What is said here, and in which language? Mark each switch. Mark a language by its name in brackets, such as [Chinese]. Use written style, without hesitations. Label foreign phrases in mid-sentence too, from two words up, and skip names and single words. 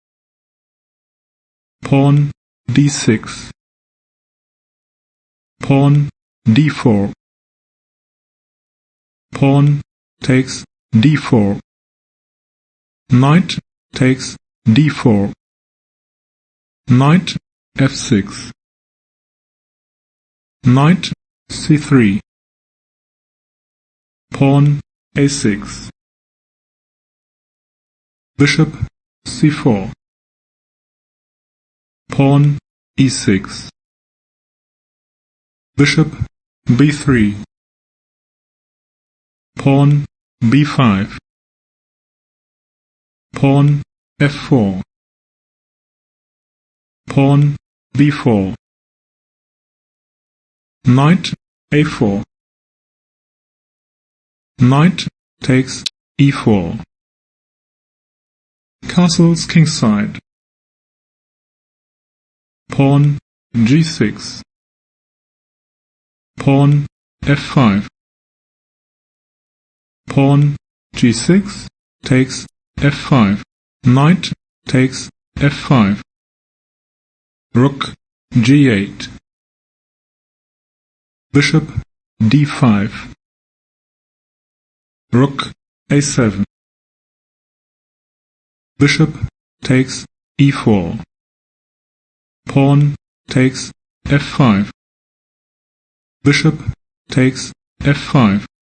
[English] pawn D6, pawn D4, pawn takes D4, knight takes D4, knight F6, knight C3, pawn A6, bishop C4, pawn E6, bishop B3, pawn B5, pawn F4, pawn B4, knight A4, knight takes E4, castles kingside, pawn G6, pawn F5, pawn G6 takes F5, knight takes F5, rook G8, bishop D5, rook A7, bishop takes E4, pawn takes F5, bishop takes F5,